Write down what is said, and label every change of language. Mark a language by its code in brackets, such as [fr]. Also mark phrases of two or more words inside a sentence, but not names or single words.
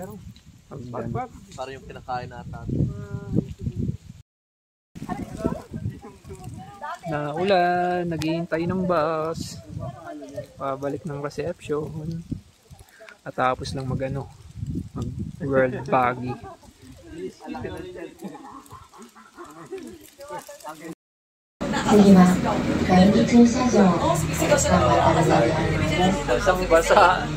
[tl] Bagbag. Para yung kinakain natin. Naulan, naghihintay ng bus. Pabalik ng reception. At tapos lang mag world buggy. [ja] 次は第二駐車場を頑張ってください。 [tl] Basang basa.